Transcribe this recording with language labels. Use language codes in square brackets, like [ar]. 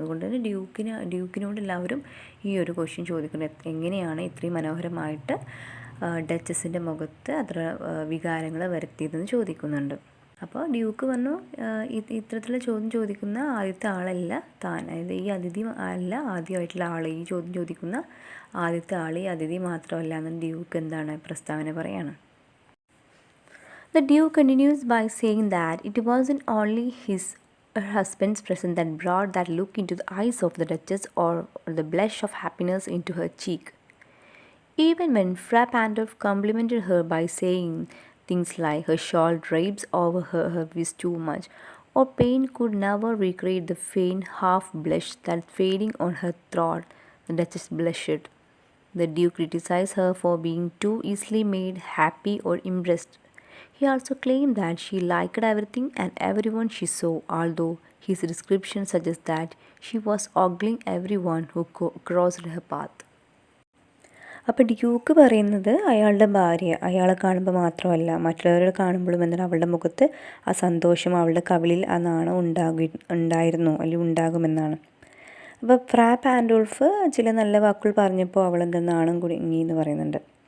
[ml] അതുകൊണ്ട് തന്നെ ഡ്യൂക്കിനോട് എല്ലാവരും ഈ ഒരു ക്വസ്റ്റ്യൻ ചോദിക്കുന്നത്, എങ്ങനെയാണ് ഇത്രയും മനോഹരമായിട്ട് ഡച്ചസിൻ്റെ മുഖത്ത് അത്ര വികാരങ്ങൾ വരുത്തിയതെന്ന് ചോദിക്കുന്നുണ്ട്. അപ്പോൾ ഡ്യൂക്ക് പറഞ്ഞു, ഇത്തരത്തിലുള്ള ചോദ്യം ചോദിക്കുന്ന ആദ്യത്തെ ആളല്ല താൻ, അതായത് ഈ അതിഥി അല്ല ആദ്യമായിട്ടുള്ള ആൾ, ഈ ചോദ്യം ചോദിക്കുന്ന ആദ്യത്തെ ആൾ ഈ അതിഥി മാത്രമല്ല എന്ന് ഡ്യൂക്ക് എന്താണ് പ്രസ്താവന പറയാണ്. [en] The Duke continues by saying that it wasn't only her husband's presence that brought that look into the eyes of the Duchess or the blush of happiness into her cheek. Even when Fra Pandolf complimented her by saying things like her shawl drapes over her was too much, or pain could never recreate the faint half blush that fading on her throat, the Duchess blushed. The Duke criticized her for being too easily made happy or impressed. He also claimed that she liked everything and everyone she saw, although his description suggests that she was ogling everyone who crossed her path. [ml] അപ്പോൾ Duke പറയുന്നത് അയാളുടെ ഭാര്യ അയാളെ കാണുമ്പോൾ മാത്രമല്ല മറ്റുള്ളവരെ കാണുമ്പോഴും എന്നാൽ അവളുടെ മുഖത്ത് ആ സന്തോഷം, അവളുടെ കവിളിൽ ആ നാണം ഉണ്ടായിരുന്നു അല്ലെങ്കിൽ ഉണ്ടാകുമെന്നാണ്. അപ്പോൾ ഫ്രാ പാൻഡോൾഫ് ചില നല്ല വാക്കുകൾ പറഞ്ഞപ്പോൾ അവളെന്താ നാണം കുടുങ്ങി എന്ന് പറയുന്നുണ്ട്.